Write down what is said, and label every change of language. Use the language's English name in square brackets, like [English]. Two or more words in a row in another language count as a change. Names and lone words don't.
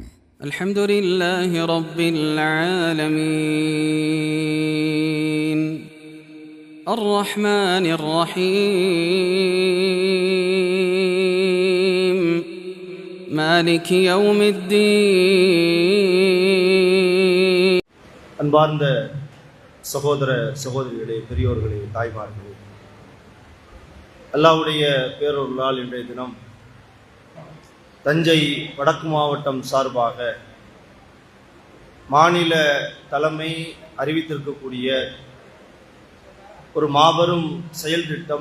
[Arabic] الحمد لله رب العالمين الرحمن الرحيم مالك يوم الدين. [Tamil] அன்பார்ந்த சகோதர சகோதரிகளே, பெரியோர்களே, தாய்மார்களே, அல்லாஹ்வுடைய பேரருளால் இன்றைய தினம் தஞ்சை வடக்கு மாவட்டம் சார்பாக மாநில தலைமை அறிவித்திருக்கக்கூடிய ஒரு மாபெரும் செயல் திட்டம்.